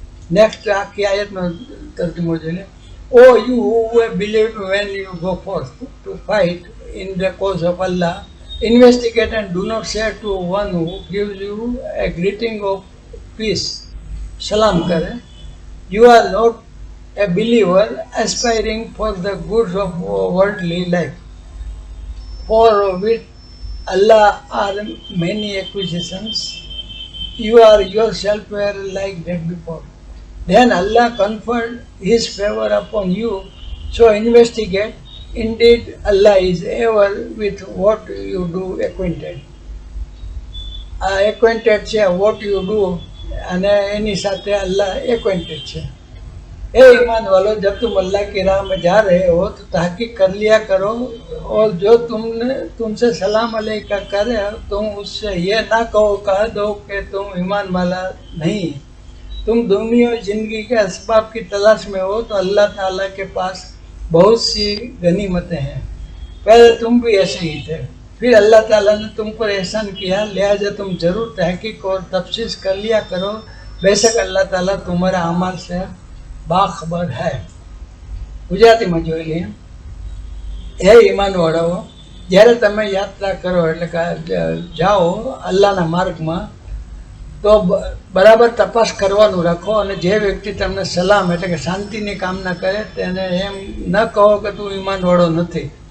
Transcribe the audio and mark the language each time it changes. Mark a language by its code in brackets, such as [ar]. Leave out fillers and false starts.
[gu] Next આખી આયતનો તર્જમો જોઈને [en] O you who believe when you go forth to fight in the cause of Allah investigate and do not say to one who gives you a greeting of peace [gu] સલામ કરે [en] You are not a believer aspiring for the goods of worldly life, for which Allah are many acquisitions. You are yourself were like that before. Then Allah conferred His favor upon you. So investigate. Indeed, Allah is ever with what you do acquainted. Acquainted છે what you do [gu] અને એની સાથે [en] Allah acquainted છે. [hi] ए ईमान वालों जब तुम अल्लाह की राह में जा रहे हो तो तहकीक कर लिया करो और जो तुमसे सलाम अलैका करे तुम उससे ये ना कह दो कि तुम ईमान वाला नहीं। तुम दुनिया जिंदगी के असबाब की तलाश में हो तो अल्लाह ताला के पास बहुत सी गनीमतें हैं। पहले तुम भी ऐसे ही थे, फिर अल्लाह ताला ने तुम पर एहसान किया, लिहाजा तुम जरूर तहकीक और तफ्सीस कर लिया करो। बेशक अल्लाह ताला तुम्हारा अमल से बाखबर है। [gu] ગુજરાતીમાં જોઈ લઈએ હે ઈમાનવાળાઓ જ્યારે તમે યાત્રા કરો એટલે કે જાઓ અલ્લાહના માર્ગમાં તો બરાબર તપાસ કરવાનું રાખો અને જે વ્યક્તિ તમને સલામ એટલે કે શાંતિની કામના કરે તેને એમ ન કહો કે તું ઈમાનવાળો નથી।